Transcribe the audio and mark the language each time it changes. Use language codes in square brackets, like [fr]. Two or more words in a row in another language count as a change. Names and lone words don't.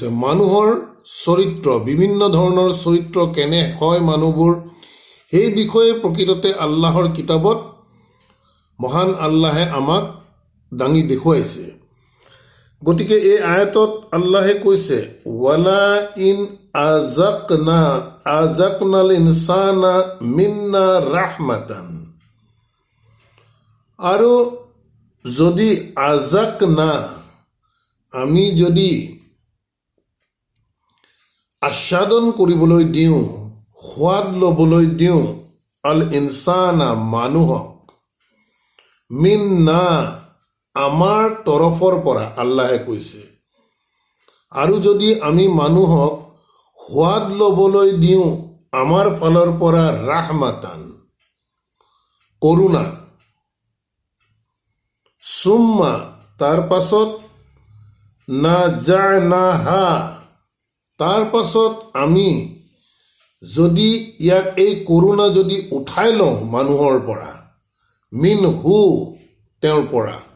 [as] মানুহৰ চৰিত্ৰ, বিভিন্ন ধৰণৰ চৰিত্ৰ কেনে হয় মানুহবোৰ, সেই বিষয়ে প্ৰকৃততে আল্লাহৰ কিতাবত মহান আল্লাহে আমাক দাঙি দেখুৱাইছে। গতিকে এই আয়াতত আল্লাহে কৈছে [ar] ولئن أذقنا الإنسان منا رحمة, [as] আৰু যদি আযাকনা আমি যদি আস্বাদন কৰিবলৈ দিওঁ, সোৱাদ ল'বলৈ দিওঁ, [ar] الإنسان [as] মানুহক, মিন্না আমাৰ তৰফৰ পৰা আল্লাহে কৈছে, আৰু যদি আমি মানুহক সোৱাদ ল'বলৈ দিওঁ আমাৰ ফালৰ পৰা ৰাহমাতান কৰুণা, সুম্মা তাৰ পাছত নাজা'নাহা তাৰ পাছত আমি যদি ইয়াক এই কৰুণা যদি উঠাই লওঁ মানুহৰ পৰা, মিনহু তেওঁৰ পৰা,